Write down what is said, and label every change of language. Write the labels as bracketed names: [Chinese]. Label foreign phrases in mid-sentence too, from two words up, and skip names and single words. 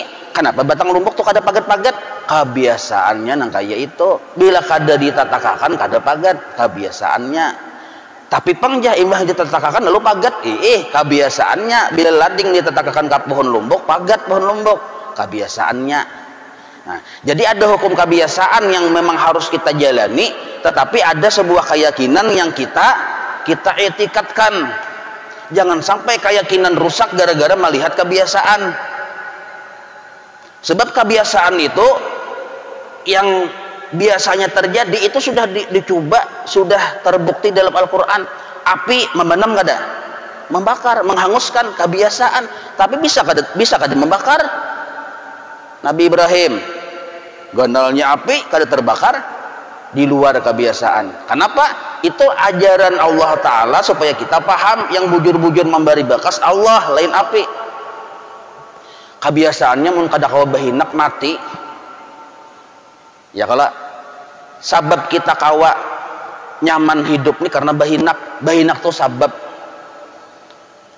[Banjar] Kenapa batang lumbuk tuh kada pagat-pagat? Kebiasaannya nang kaya itu. Bila kada ditatakakan kada pagat, kebiasaannya. Tapi pangjah imbah ditatakakan lalu pagat, kebiasaannya. Bila lading ditatakakan ke pohon lumbuk, pagat pohon lumbuk, kebiasaannya. [Indonesian] Nah, jadi ada hukum kebiasaan yang memang harus kita jalani, tetapi ada sebuah keyakinan yang kita etikatkan. Jangan sampai keyakinan rusak gara-gara melihat kebiasaan. Sebab kebiasaan itu yang biasanya terjadi itu sudah dicoba, sudah terbukti dalam Al-Quran. [Banjar] Api membenam kada? [Indonesian] Membakar, menghanguskan, kebiasaan. [Banjar] Tapi bisa kada membakar? Nabi Ibrahim gondolnya api kada terbakar, di luar kebiasaan. Kenapa? Itu ajaran Allah Ta'ala supaya kita paham yang bujur-bujur memberi bakas Allah, lain api. Kebiasaannya mun kada kawa bahinak mati. Ya kalau sabab kita kawa nyaman hidup nih karena bahinak tuh sabab.